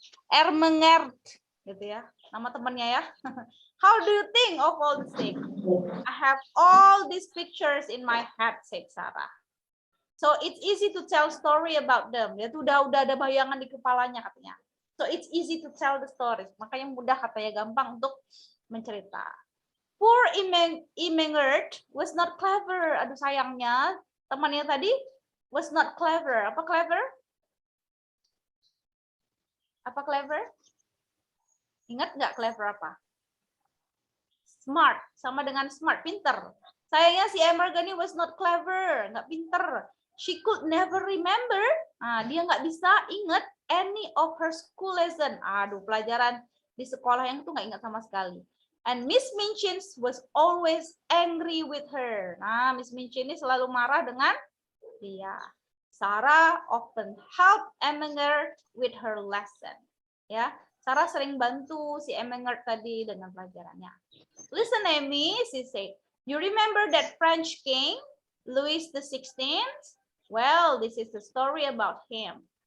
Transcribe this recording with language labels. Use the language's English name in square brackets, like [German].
[Indonesian] Ermengert gitu ya, nama temannya ya. [English] How do you think of all these things? I have all these pictures in my head, said Sarah. So it's easy to tell story about them. [Indonesian] Dia tuh udah ada bayangan di kepalanya katanya. [English] So it's easy to tell the stories. [Indonesian] Makanya mudah katanya, gampang untuk mencerita. [English] Poor Imengert was not clever. [Indonesian] Aduh sayangnya temannya tadi [English] was not clever. [Indonesian] Apa clever? Apa clever? Ingat nggak clever apa? Smart, sama dengan smart, pinter. Sayangnya si [English] Emergani was not clever, [Indonesian] nggak pinter. [English] She could never remember. [Indonesian] Dia nggak bisa ingat [English] any of her school lesson. [Indonesian] Aduh, pelajaran di sekolah yang itu nggak ingat sama sekali. [English] And Miss Minchin was always angry with her. [Indonesian] Nah, Miss Minchin ini selalu marah dengan dia. [English] Sarah often helped Emmengert with her lesson. [Indonesian] Ya, Sarah sering bantu si Emmengert tadi dengan pelajarannya. [English] Listen, Amy, she said. You remember that French king, Louis XVI? Well, this is the story about him.